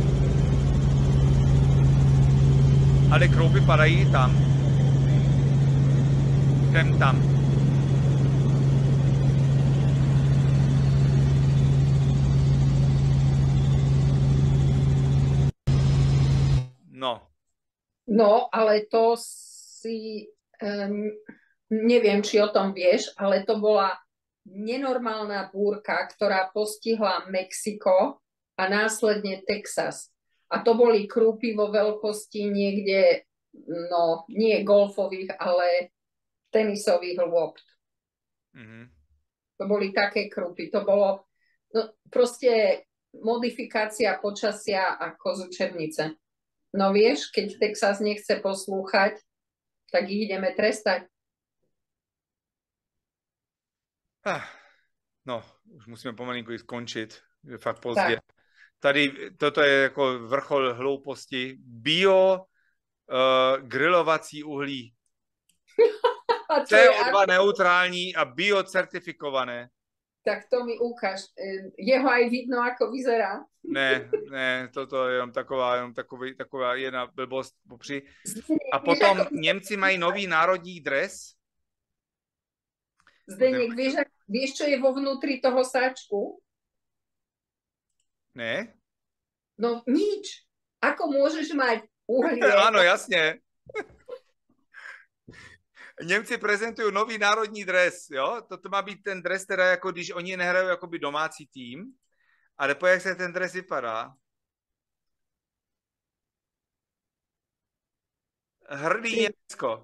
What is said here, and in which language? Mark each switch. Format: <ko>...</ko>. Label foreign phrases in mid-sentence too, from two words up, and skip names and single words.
<cs>Ale kroupy padají tam. Tam.</cs> <sk>No, ale to si, neviem, či o tom vieš, ale to bola nenormálna búrka, ktorá postihla Mexiko a následne Texas. A to boli krúpy vo veľkosti niekde, no, nie golfových, ale tenisových lôpt. Mm-hmm. To boli také krúpy. To bolo, no, proste modifikácia počasia ako z učebnice. No vieš, keď Texas nechce poslúchať, tak ich ideme trestať. No,</sk> <cs>už musíme pomalinku skončit, je fakt pozdě. Tak. Tady, toto je jako vrchol hlouposti. Grilovací uhlí. CO2 neutrální a biocertifikované.</cs> <sk>Tak to mi ukáž. Jeho aj vidno, ako vyzerá?</sk> <cs>Ne, toto je jenom taková jedna blbost popři. A potom Němci mají nový národní dres.</cs> <sk>Zdeněk, vieš, čo je vo vnútri toho sáčku?</sk> <cs>Ne?</cs> <sk>No nič. Ako môžeš mať uhlie? Áno, jasne.</sk> <cs>Němci prezentují nový národní dres, jo? Toto má být ten dres, teda jako když oni nehrajou jakoby domácí tým, Ale pojď, jak se ten dres vypadá. Hrdý Německo.</cs>